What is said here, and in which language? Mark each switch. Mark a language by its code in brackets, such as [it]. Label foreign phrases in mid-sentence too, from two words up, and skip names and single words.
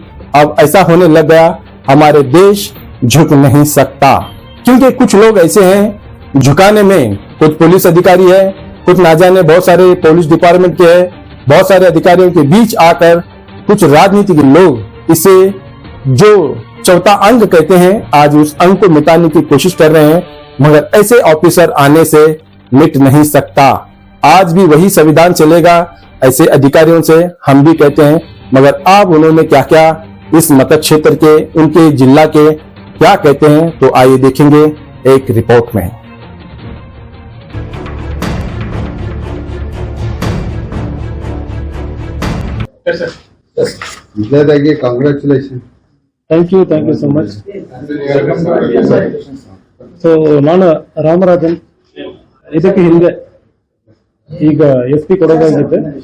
[hi] अब ऐसा होने लग गया, हमारे देश झुक नहीं सकता, क्योंकि कुछ लोग ऐसे हैं झुकाने में, कुछ पुलिस अधिकारी है, कुछ ना जाने बहुत सारे पुलिस डिपार्टमेंट के हैं, बहुत सारे अधिकारियों के बीच आकर कुछ राजनीतिक लोग इसे जो चौथा अंग कहते हैं, आज उस अंग को मिटाने की कोशिश कर रहे हैं, मगर ऐसे ऑफिसर आने से मिट नहीं सकता। आज भी वही संविधान चलेगा, ऐसे अधिकारियों से हम भी कहते हैं। मगर अब उन्होंने क्या क्या इस मत क्षेत्र के, उनके जिला के क्या कहते हैं, तो आइए देखेंगे एक रिपोर्ट में। [en] ಕಾಂಗ್ರ್ಯಾಚುಲೇಷನ್. thank you so much. [kn] ಸೊ ನಾನು ರಾಮರಾಜನ್, ಇದಕ್ಕೆ ಹಿಂದೆ ಈಗ SP ಕೊಡೋದಾಗಿದ್ದೆ.